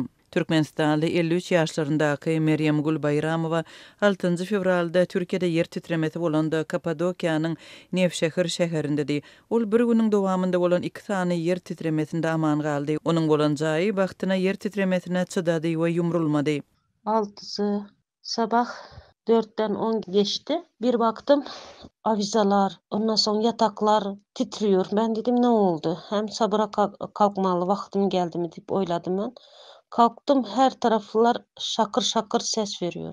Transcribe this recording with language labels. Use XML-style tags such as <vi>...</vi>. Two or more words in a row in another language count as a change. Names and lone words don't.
<tk>Türkmenistanly 53 ýaşlaryndaky Meryem Gul Bayramowa 6 fevralda Türkiýede yer titremesi bolanda Kapadokiýanyň Nevşehir şäherindedi. Ol bir güniň dowamında bolan 2 sany yer titremesinde aman galdy. Onuň bolan jaýy wagtyna yer titremesine çydady we ýumrulmady.</tk> <tr>6'sı sabah 4'ten 10 geçti. Bir baktım avizalar, ondan sonra yataklar titriyor. Ben dedim ne oldu? Hem sabıra kalkmalı vaktim geldi mi deyip oyladım ben. Kalktım, her taraflar şakır şakır ses veriyor.</tr>